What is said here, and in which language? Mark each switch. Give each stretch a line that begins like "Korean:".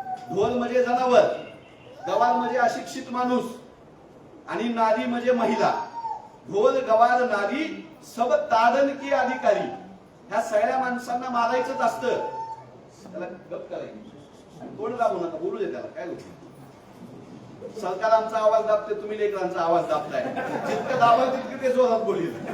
Marathi: ढोल म्हणजे जनावर, गवार म्हणजे अशिक्षित माणूस आणि नारी म्हणजे महिला.
Hindi: ढोल गवार नारी सब ताडन के अधिकारी.
Marathi: ह्या सगळ्या माणसांना मारायचंच असतं. त्याला गप करायचं, कोण दाबू नका, बोलू दे त्याला, काय होतं. सरकार आमचा आवाज दाबते, तुम्ही लेकरांचा आवाज दाबताय, जितकं दाबाल तितकं ते जोरात बोलील.